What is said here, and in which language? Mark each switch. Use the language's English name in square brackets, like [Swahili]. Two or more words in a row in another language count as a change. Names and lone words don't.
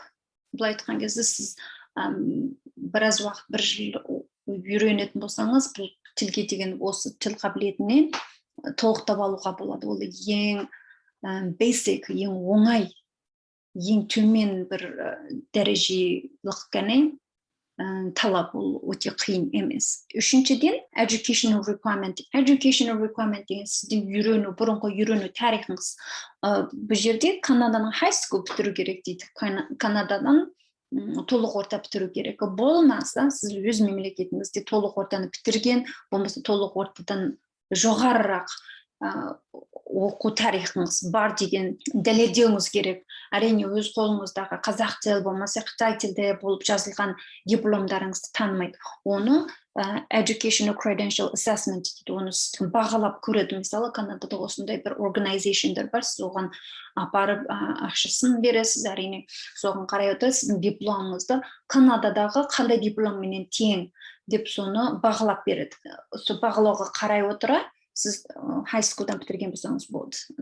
[Kazakh] Бұл айтқан кезде сіз біраз уақыт, 1 жыл үйренетін болсаңыз, бұл тілге деген осы тіл қабілетінен толықтап алуға болады. Ол ең basic, ең оңай, ең төмен бір дәрежелік қана талап, ол өте қиын емес. Үшіншіден, [English] educational requirement. Educational requirement [Kazakh] деген сіздің бұрынғы үйрену тарихыңыз. Бұл жерде Канаданың [English] high school [Kazakh] бітіру керек дейді. Канададан толық орта бітіру керек. Болмаса, сіз өз мемлекетіңізде толық ортаны бітірген, болмаса толық ортадан жоғарырақ оқу тарихыңыз бар деген дәлелдеуіңіз керек. Әрине өз қолыңыздағы қазақ тілі болмаса қытай тілде болып жазылған дипломдарыңызды танымайды. Оны [English] educational credential assessment [Kazakh] дейді. Оны бағалап көреді. Мысалы, Канадада осындай бір организациялар бар. Сіз оған апарып ақшасын бересіз, әрине. Соған қарай отырып, сіздің дипломыңызды Канададағы қандай дипломменен тең деп соны бағалап береді. Сол бағалауға қарай отыра сіз [English] high school'дан [Kazakh] бітірген болсаңыз болды.